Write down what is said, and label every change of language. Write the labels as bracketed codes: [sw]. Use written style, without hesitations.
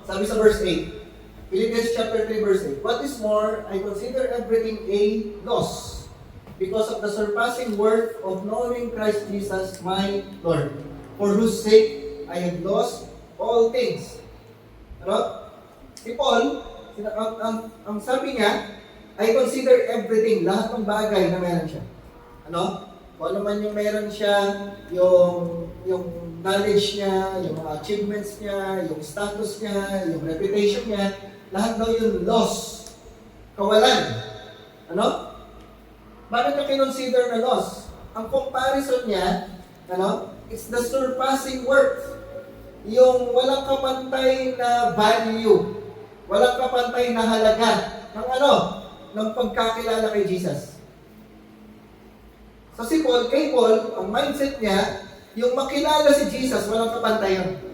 [tl] Sabi sa [en] verse 8, Philippians chapter 3 verse 8, what is more, I consider everything a loss because of the surpassing worth of knowing Christ Jesus my Lord, for whose sake I have lost all things. [tl] Ano? Si Paul, ang sabi niya, [en] I consider everything, [tl] lahat ng bagay na meron siya. Ano? kung ano man yung meron siya, yung knowledge niya, yung mga achievements niya, yung status niya, yung reputation niya, lahat daw yun loss, kawalan. Ano? Bakit niya kinonsider na loss? Ang comparison niya, [en] it's the surpassing worth. [tl] Yung walang kapantay na value, walang kapantay na halaga ng ng pagkakilala kay Jesus. So kay Paul, ang mindset niya, yung makilala si Jesus, walang kapantay yun.